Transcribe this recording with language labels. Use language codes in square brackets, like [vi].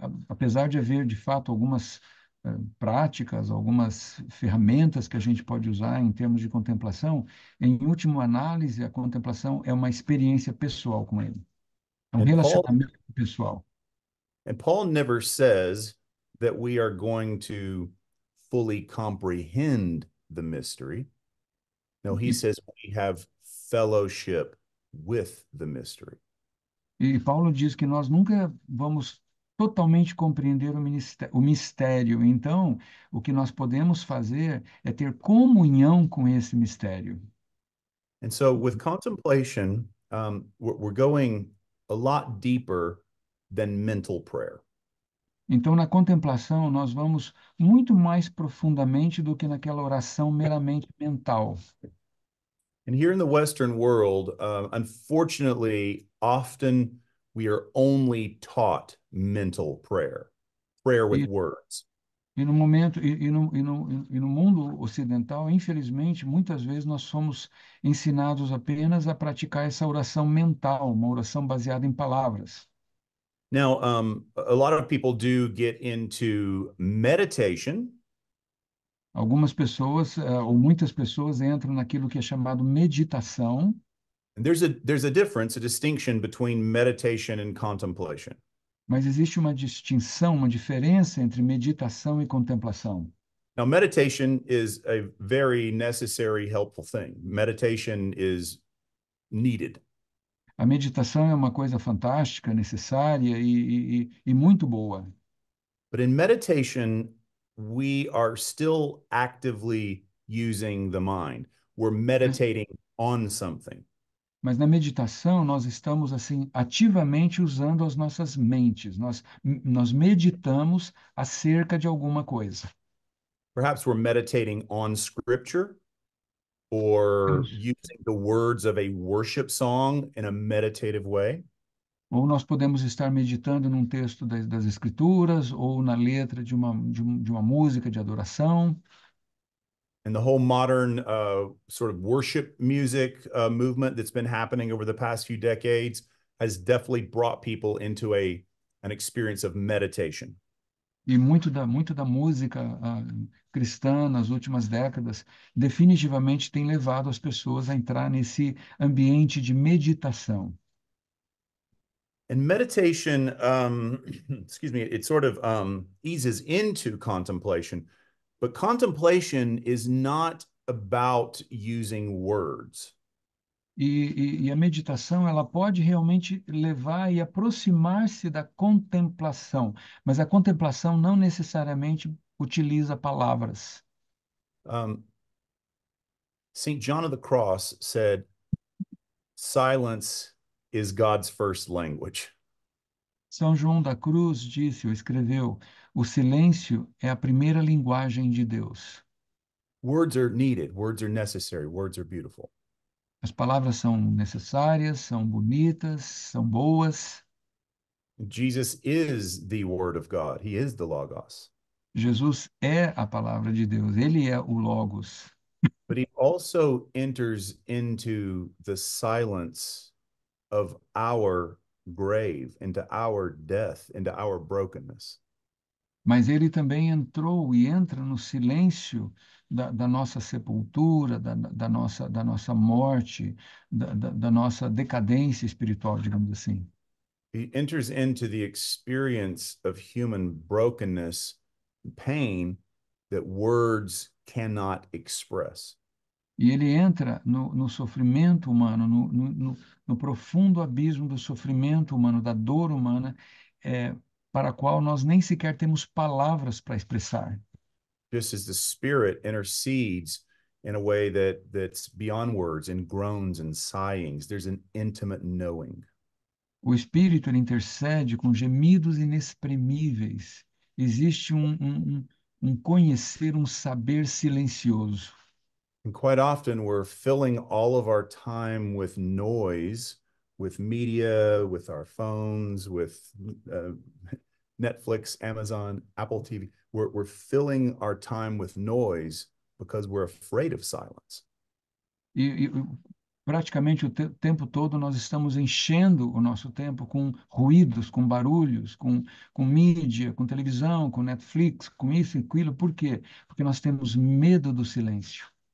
[pt] Apesar de haver, de fato, algumas práticas, algumas ferramentas que a gente pode usar em termos de contemplação, em última análise, a contemplação é uma experiência pessoal com ele. É um [en] And Paul [pt] relacionamento pessoal. [en] and Paul never says that we are going to fully comprehend the mystery. No, he says we have fellowship with the mystery. [pt] E Paulo diz que nós nunca vamos totalmente compreender o mistério. Então, o que nós podemos fazer é ter comunhão com esse mistério. [en] And so with contemplation, we're going a lot deeper than mental prayer. [pt] Então, na contemplação, nós vamos muito mais profundamente do que naquela oração meramente mental. [en] And here in the Western world, unfortunately, often we are only taught mental prayer, prayer with [pt] E, [en] words. [pt] e no momento e no mundo ocidental, infelizmente, muitas vezes nós somos ensinados apenas a praticar essa oração mental, uma oração baseada em palavras. [en] Now, a lot of people do get into meditation. [pt] Algumas pessoas, ou muitas pessoas, entram naquilo que é chamado meditação. [en] And there's a difference, a distinction between meditation and contemplation. [pt] Mas existe uma distinção, uma diferença entre meditação e contemplação. [en] Now, meditation is a very necessary, helpful thing. Meditation is needed. [pt] A meditação é uma coisa fantástica, necessária e muito boa. [en] But in meditation, we are still actively using the mind. We're meditating on something. [pt] Mas na meditação nós estamos assim ativamente usando as nossas mentes. Nós meditamos acerca de alguma coisa. [en] Perhaps we're meditating on scripture or using the words of a worship song in a meditative way. [pt] Ou nós podemos estar meditando num texto das Escrituras ou na letra de uma música de adoração. [en] And the whole modern sort of worship music movement that's been happening over the past few decades has definitely brought people into an experience of meditation. [pt] E muito da música cristã nas últimas décadas definitivamente tem levado as pessoas a entrar nesse ambiente de meditação. [en] And meditation, excuse me, it sort of eases into contemplation, but contemplation is not about using words. [pt] E a meditação ela pode realmente levar e aproximar-se da contemplação, mas a contemplação não necessariamente utiliza palavras. [en] St. John of the Cross said, silence is God's first language. [pt] São João da Cruz disse ou escreveu: o silêncio é a primeira linguagem de Deus. [en] Words are needed, words are necessary, words are beautiful. [pt] As palavras são necessárias, são bonitas, são boas. [en] Jesus is the Word of God. He is the Logos. [pt] Jesus é a palavra de Deus, ele é o Logos. [en] But he also enters into the silence of our grave, into our death, into our brokenness. [pt] Mas ele também entrou e entra no silêncio da nossa sepultura, da nossa morte, da nossa decadência espiritual, digamos assim. [en] He enters into the experience of human brokenness and pain that words cannot express. [pt] E ele entra no sofrimento humano, no profundo abismo do sofrimento humano, da dor humana, para a qual nós nem sequer temos palavras para expressar. [en] Just as the Spirit intercedes in a way that's beyond words, in groans and sighings, there's an intimate knowing. [pt] O Espírito ele intercede com gemidos inexprimíveis. Existe um conhecer, um saber silencioso. [en] And quite often we're filling all of our time with noise, with media, with our phones, with Netflix, Amazon, Apple TV. We're filling our time with noise because we're afraid of silence. [pt] E praticamente o tempo todo nós estamos enchendo o nosso tempo com ruídos, com barulhos, com mídia, com televisão, com Netflix, com isso e aquilo. Por quê? Porque nós temos medo do silêncio.